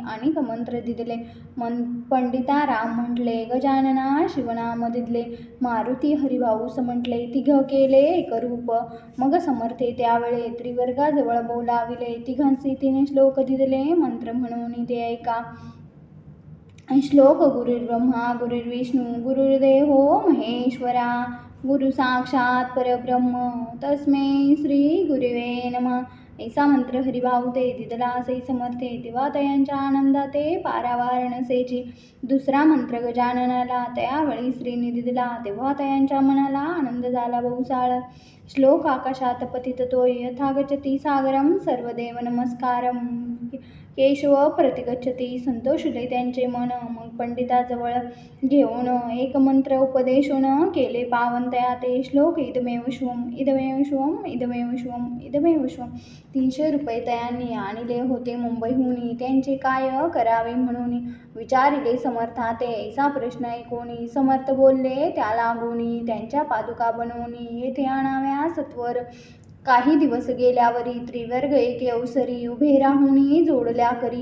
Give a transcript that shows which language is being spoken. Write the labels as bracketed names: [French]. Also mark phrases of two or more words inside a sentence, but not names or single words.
[Marathi] अनेक मंत्र दिदले. पंडिता राम म्हटले. गजानना शिवनाम दिदले. मारुती हरिभाऊस म्हटले. तिघ केले एकरूप. मग समर्थे त्यावेळे त्रिवर्गाजवळ बोलाविले. तिघांसी 3 श्लोक दिदले मंत्र म्हणून ते ऐका. [Sanskrit] श्लोक गुरुर्ब्रह्मा गुरुर्विष्णू गुरुर्देवो महेश्वरा गुरु साक्षात परब्रह्म तस्मै श्री गुरुवे नमः. [Marathi] ऐसा मंत्र हरिभाऊ ते दिदला असे समर्थे. तेव्हा तयांच्या आनंदाते पारावार नसेची. दुसरा मंत्र गजाननाला त्यावेळी श्रीनी दिदला. तेव्हा तयांच्या मनाला आनंद झाला बहुसाळ. [Sanskrit] श्लोक आकाशात पतित तोय यथा गच्छति सागरम सर्वदेव नमस्कारम केशव प्रतिगच्छति. [Marathi] संतोषले त्यांचे मन. मग पंडिताजवळ घेऊन एक मंत्र उपदेशून केले पावन तया ते. [Sanskrit] श्लोक इदमेव शिवम इदमेव शिवम इदमेव शिवम इदमेव शिवम. [Marathi] 300 रुपये तयांनी आणले होते मुंबईहून. त्यांचे काय करावे म्हणून विचारिले समर्था ते. ऐसा प्रश्न ऐकून समर्थ बोलले त्या लागून. त्यांच्या पादुका बनवून येथे आणाव्या सत्वर. काही दिवस गेल्यावरी त्रिवर्ग एके अवसरी उभे राहून जोडल्या करी.